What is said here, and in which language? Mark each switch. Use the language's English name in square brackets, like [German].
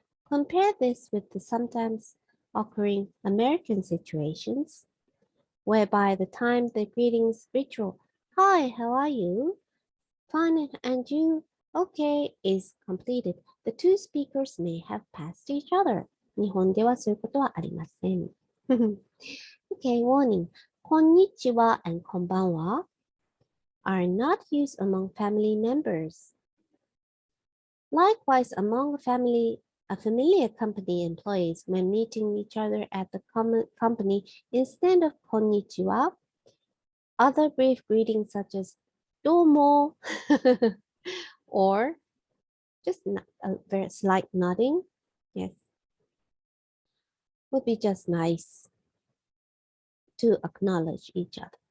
[English] Compare this with the sometimes occurring American situations, whereby the time the greetings ritual, hi, how are you? Fine, and you? Okay, is completed. The two speakers may have passed each other. [Japanese] 日本ではそういうことはありません。 [English] Okay, warning. こんにちは and こんばんは are not used among family members. Likewise, among familiar company employees, when meeting each other at the company, instead of こんにちは, other brief greetings such as どうも or just a very slight nodding, yes, would be just nice to acknowledge each other.